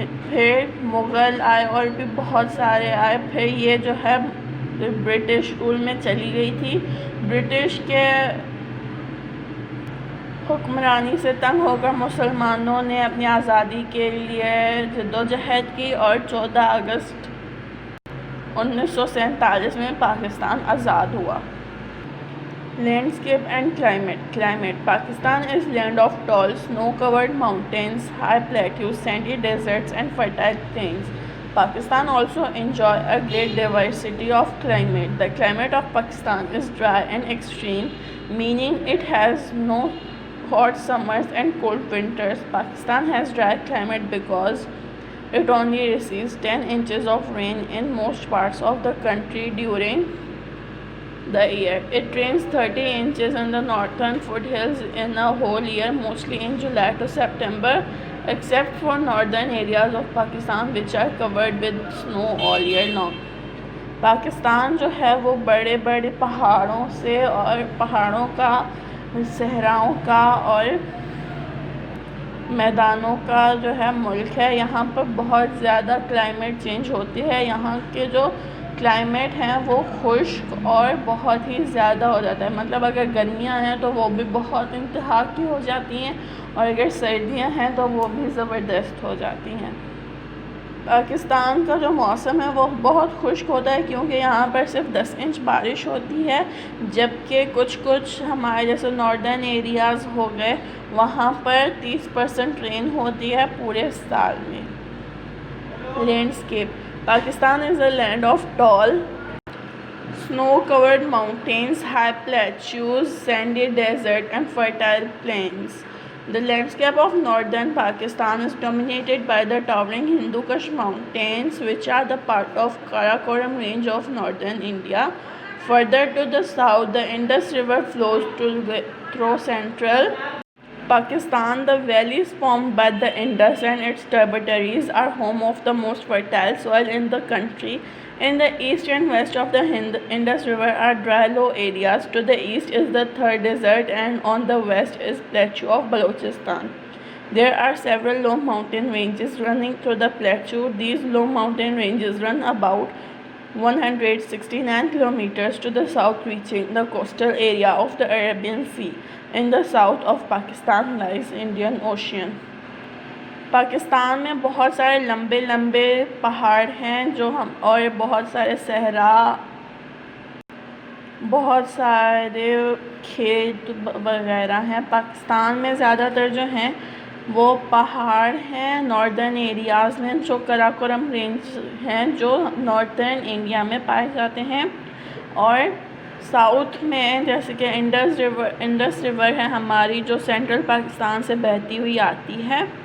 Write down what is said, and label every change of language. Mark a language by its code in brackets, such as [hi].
[ur] پھر مغل آئے اور بھی بہت سارے آئے۔ پھر یہ جو ہے برٹش رول میں چلی گئی تھی۔ برٹش کے حکمرانی سے تنگ ہو کر مسلمانوں نے اپنی آزادی کے لیے جدوجہد کی اور 14 اگست 1947 میں پاکستان آزاد ہوا۔ [en] Landscape and climate. Pakistan is land of tall, snow-covered mountains, high plateaus, sandy deserts, and fertile plains. Pakistan also enjoys a great diversity of climate. The climate of Pakistan is dry and extreme, meaning it has no hot summers and cold winters. Pakistan has dry climate because it only receives 10 inches of rain in most parts of the country during the year. It rains 30 inches in the northern foothills in a whole year, mostly in July to September, except for northern areas of Pakistan which are covered with snow all year long. [ur] Pakistan جو ہے وہ بڑے بڑے پہاڑوں سے اور پہاڑوں کا، صحراؤں کا اور میدانوں کا جو ہے ملک ہے۔ یہاں پر بہت زیادہ کلائمیٹ چینج ہوتی ہے۔ یہاں کے جو کلائمیٹ ہیں وہ خشک اور بہت ہی زیادہ ہو جاتا ہے، مطلب اگر گرمیاں ہیں تو وہ بھی بہت انتہا کی ہو جاتی ہیں، اور اگر سردیاں ہیں تو وہ بھی زبردست ہو جاتی ہیں۔ پاکستان کا جو موسم ہے وہ بہت خشک ہوتا ہے کیونکہ یہاں پر صرف 10 انچ بارش ہوتی ہے، جبکہ کچھ ہمارے جیسے ناردرن ایریاز ہو گئے وہاں پر 30% رین ہوتی ہے پورے سال میں۔ Landscape. [en] Pakistan is a land of tall, snow-covered mountains, high plateaus, sandy desert, and fertile plains. The landscape of northern Pakistan is dominated by the towering Hindu Kush Mountains, which are the part of Karakoram range of northern India. Further to the south, the Indus River flows through central Pakistan. The valleys formed by the Indus and its tributaries are home of the most fertile soil in the country. In the east and west of the Indus River are dry low areas. To the east is the Thar Desert and on the west is plateau of Balochistan. There are several low mountain ranges running through the plateau. These low mountain ranges run about 169 kilometers to the south, reaching the coastal area of the Arabian Sea. In the south of Pakistan lies Indian Ocean. [ur] Pakistan میں بہت سارے لمبے لمبے پہاڑ ہیں جو اور بہت سارے صحرا، بہت سارے کھیت وغیرہ ہیں۔ پاکستان میں زیادہ تر جو ہیں وہ پہاڑ ہیں ناردرن ایریاز میں، جو کراکورم رینج ہیں جو ناردرن انڈیا میں پائے جاتے ہیں، اور ساؤتھ میں جیسے کہ انڈس ریور ہے ہماری جو سینٹرل پاکستان سے بہتی ہوئی آتی ہے۔